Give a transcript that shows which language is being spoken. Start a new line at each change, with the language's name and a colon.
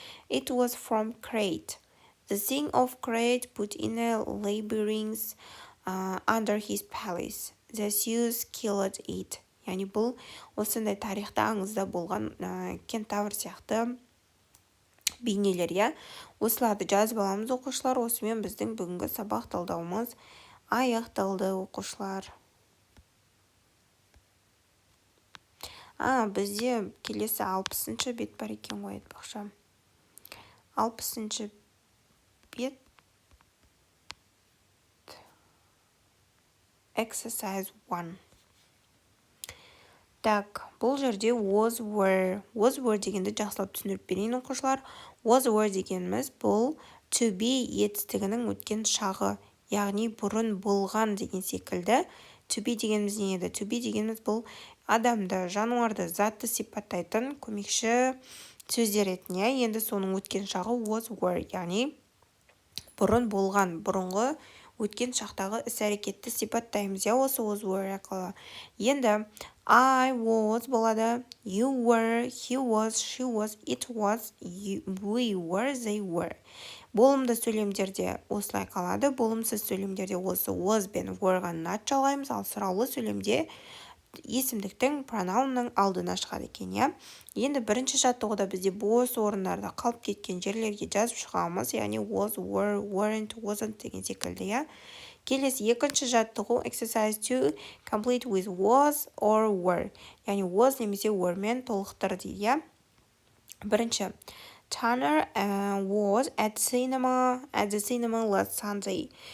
English: It was from Crete. The king of Crete put in a labyrinth under his palace. The Zeus killed it.
Kazakh: Яғни бұл осындай тарихта аңызда болған кентавр сияқты бейнелер, Осыларды жазып аламыз оқушылар. Осымен біздің бүгінгі сабақ талдауымыз аяқталды оқушылар. Бізде келесі 60-шы бет бар екен ғой, айтпақшы. 60-шы бет.
English: Exercise 1.
Russian: Так,
Kazakh: бұл жерде was were дегенді жақсылап түсіндіріп берейін оқушылар. Was were дегеніміз бұл to be етістігінің өткен шағы, яғни бұрын болған деген секілді. To be дегеніміз не еді? To be дегеніміз бұл адамды, жануарды, затты сипаттайтын көмекші сөздер етін, Енді соның өткен шағы was were, яғни бұрын болған, бұрынғы өткен шақтағы іс-әрекетті сипаттаймыз, осы was were арқылы. Енді
English: I was
Kazakh: болады,
English: you were, he was, she was, it was, we were, they were.
Kazakh: Болымды сөйлемдерде осылай қалады, болымсыз сөйлемдерде осы was бен were-ға нат жалғаймыз, ал сұраулы сөйлемде есімдіктің пронаунның алдына шығады екен, Енді бірінші жаттығуда бізде бос орындарда қалып кеткен жерлерге жазып шығамыз, яғни was, were, weren't, wasn't деген секілді, Келесі екінші жаттығу
English: exercise 2 complete with was or were.
Kazakh: Яғни was немесе were мен толықтыр дейді, Бірінші,
English: Tanner was at the cinema last Sunday.